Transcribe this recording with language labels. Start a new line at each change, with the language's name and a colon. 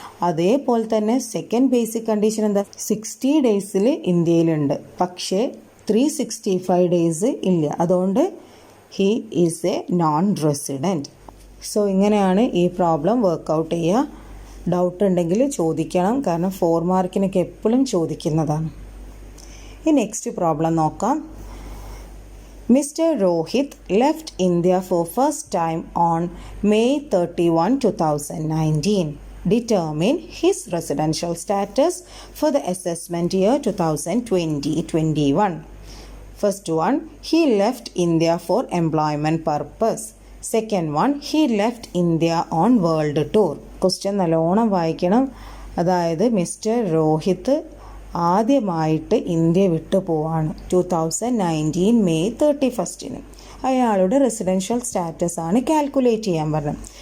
Malayalam: അതേപോലെ തന്നെ second basic condition എന്താ? 60 ഡേയ്സിൽ ഇന്ത്യയിലുണ്ട്, പക്ഷേ 365 ഡേയ്സ് ഇല്ല. അതുകൊണ്ട്
English: He is a non resident.
Malayalam: So ഇങ്ങനെയാണ് ഈ പ്രോബ്ലം വർക്കൗട്ട് ചെയ്യുക. ഡൗട്ട് ഉണ്ടെങ്കിൽ ചോദിക്കണം, കാരണം 4 മാർക്കിനൊക്കെ എപ്പോഴും ചോദിക്കുന്നതാണ്. ഈ നെക്സ്റ്റ് പ്രോബ്ലം നോക്കാം. Mr.
English: Rohit left India for first time on May 31, 2019. Determine his residential status for the assessment year 2020-21. First one, he left India for employment purpose. Second one, he left India on world tour.
Malayalam: Question നല്ലോണം വായിക്കണം. അതായത് mister Rohit ആദ്യമായിട്ട് India വിട്ടു പോവാണ് 2019 May 31. അയാളുടെ residential status ആണ് calculate ചെയ്യാൻ പറഞ്ഞത്.